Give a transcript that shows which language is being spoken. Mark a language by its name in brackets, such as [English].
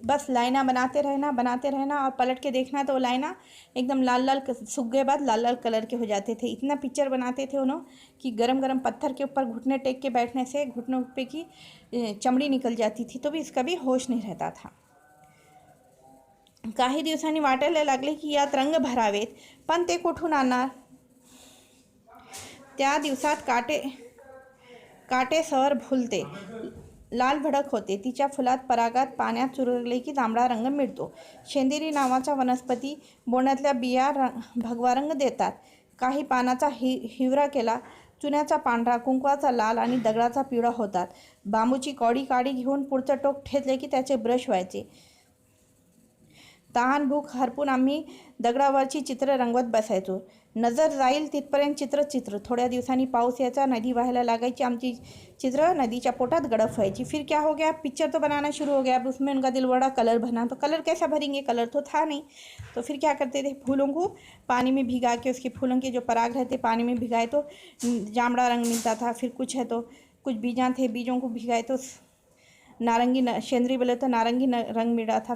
[Hindi] बस लाइना बनाते रहना और पलट के देखना तो वो लाइना एकदम लाल सूख गए बाद लाल कलर के हो जाते थे. इतना पिक्चर बनाते थे उन्होंने कि गरम पत्थर के ऊपर घुटने टेक के बैठने से घुटनों पे की चमड़ी निकल जाती थी, तो भी इसका भी होश नहीं रहता था. [Marathi] काही दिवसांनी वाटायला लागले की यात रंग भरावेत, पण ते कुठून आणणार. त्या दिवसात काटे सर भुलते, लाल भडक होते. तिच्या फुलात परागात पाण्यात चुरगले की जांभळा रंग मिळतो. शेंदेरी नावाचा वनस्पती बोंडातल्या बिया भगवा रंग देतात. काही पानाचा हिवरा केला, चुन्याचा पांढरा, कुंकवाचा लाल आणि दगडाचा पिवळा होतात. बांबूची कवडी काडी घेऊन पुढचं टोक ठेचले की त्याचे ब्रश व्हायचे. तहान भूक हरपून आम्ही दगडावरची चित्र रंगवत बसायचो. नजर जाईल तिथपर्यंत चित्र. थोड्या दिवसांनी पाऊस यायचा, नदी व्हायला लागायची, आमची चित्र नदीच्या पोटात गड़फ व्हायची. [Hindi] फिर क्या हो गया, पिक्चर तो बनाना शुरू हो गया. अब उसमें उनका दिल बड़ा कलर भरना, तो कलर कैसा भरेंगे, कलर तो था नहीं. तो फिर क्या करते थे, फूलों को पानी में भिगा के, उसके फूलों के जो पराग रहते पानी में भिगाए तो जामड़ा रंग मिलता था. फिर कुछ है तो कुछ बीजा थे, बीजों को भिगाए तो नारंगी शेंदरी बोले तो नारंगी रंग मिल रहा था.